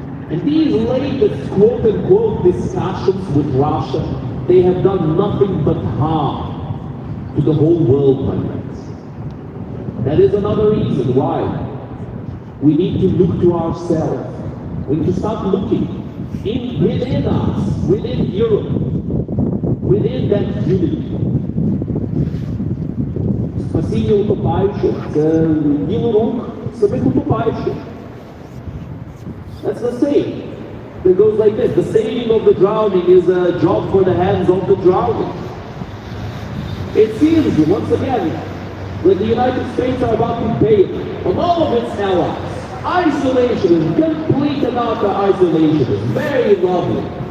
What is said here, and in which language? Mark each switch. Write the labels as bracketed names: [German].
[English] And these latest quote-unquote discussions with Russia, they have done nothing but harm to the whole world, my friends. That is another reason why we need to look to ourselves. We need to start looking within us, within Europe, within that unity. [Ukrainian] Спасіння утопаючих – це діло рук самих утопаючих. [English] That's the saying. It goes like this. The saving of the drowning is a job for the hands of the drowning. It seems, once again, that the United States are about to bail on all of its allies. Isolationism, complete and utter isolationism. Very lovely.